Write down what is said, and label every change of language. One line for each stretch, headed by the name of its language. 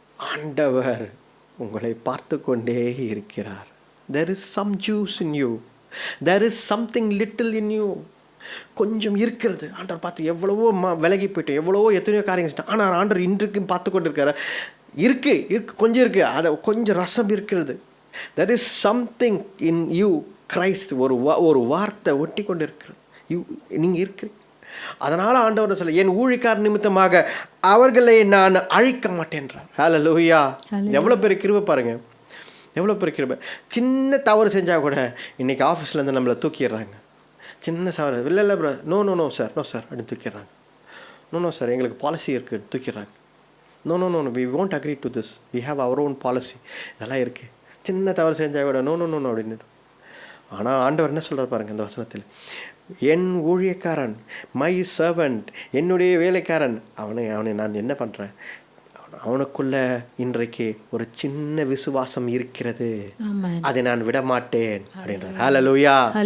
Tamil: ஆண்டவர் உங்களை பார்த்து கொண்டே இருக்கிறார்.
English: There is some juice in you, there is something little in you.
Tamil: கொஞ்சம் இருக்கிறது. ஆண்டவர் பார்த்து எவ்வளவோ விலகி போயிட்டோம், எவ்வளவோ எத்தனையோ காரியங்கள், ஆனால் ஆண்டவர் இன்றைக்கும் பார்த்து கொண்டு இருக்கார். இருக்கு கொஞ்சம் இருக்குது, அதை கொஞ்சம் ரசம் இருக்கிறது.
English: there is something in you,
Tamil: Christ ஒரு வார்த்தை ஒட்டி கொண்டு இருக்கிறது. நீங்கள் இருக்கிறீங்க. அதனால் ஆண்டவர் சொல்ல, என் ஊழியக்காரர் நிமித்தமாக அவர்களை நான் அழிக்க மாட்டேன்றார். ஹல்லேலூயா. எவ்வளோ பெரிய கிருபை பாருங்க, எவ்வளோ பெரிய கிருபை. சின்ன தவறு செஞ்சால் கூட இன்றைக்கி ஆஃபீஸ்லேருந்து நம்மளை தூக்கிடுறாங்க. சின்ன தவறு, இல்லை ப்ரோ, நோ சார் அப்படின்னு தூக்கிடுறாங்க. நோ சார், எங்களுக்கு பாலிசி இருக்குது தூக்கிடுறாங்க.
English: No we won't agree to this, we have our own policy.
Tamil: இதெல்லாம் இருக்குது. சின்ன தவறு செஞ்சால் கூட நோ அப்படின்னு. ஆனால் ஆண்டவர் என்ன சொல்கிறார் பாருங்க இந்த வசனத்தில், என் ஊழியக்காரன், மை சர்வன்ட், என்னுடைய வேலைக்காரன், அவனை நான் என்ன பண்ணுறேன், அவனுக்குள்ள இன்றைக்கு ஒரு சின்ன விசுவாசம் இருக்கிறது, அதை நான் விட மாட்டேன் அப்படின்றார். ஹல்லேலூயா.